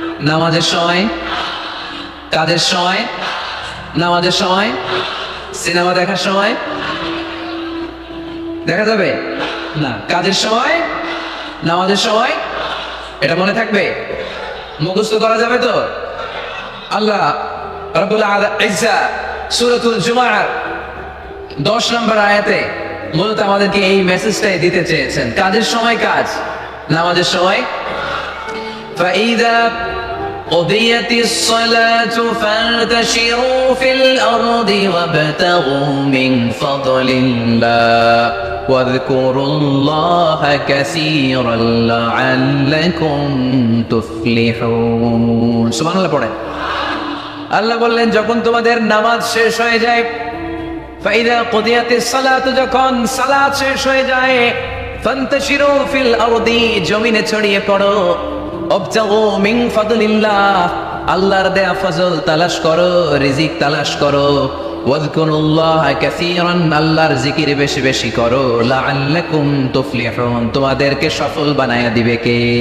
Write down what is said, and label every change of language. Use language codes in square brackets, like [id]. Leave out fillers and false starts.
[bn] নামাজের সময়, কাজের সময়, নামাজের সময়, সিনেমা দেখার সময় দেখা যাবে না, কাজের সময়, নামাজের সময়, এটা মনে থাকবে, মুখস্থ করা যাবে তো? আল্লাহ রাব্বুল ইজ্জা সূরাতুল জুমার 10 নম্বর আয়াতে মূলত আমাদেরকে এই মেসেজটাই দিতে চেয়েছেন। কাজের সময় কাজ, নামাজের সময়। [ar] ফাইদা قضيت الصلاة فانتشروا في الأرض وابتغوا من فضل الله واذكروا الله كثيرا لعلكم تفلحون سبحان الله [bn] পড়েন। আল্লাহ বললেন যখন তোমাদের নামাজ শেষ হয়ে যায়, [ar] ফাইদা কুদিয়াতিস সালাত, [bn] যখন সালাত শেষ হয়ে যায়, [ar] ফান্তাশিরু ফিল আরদি, [bn] জমিনে ছড়িয়ে পড়ো, [ar] ওয়াবতাগু মিন ফাদলিল্লাহ, [bn] আল্লাহর দেয়া ফজল তালাশ করো, রিজিক তালাশ করো, [ar] ওয়াযকুরুল্লাহ কাসীরান, [bn] আল্লাহর জিকির বেশি বেশি করো, [ar] লাআল্লাকুম তুফলিহুন, [bn] তোমাদেরকে সফল বানায়া দিবে কে?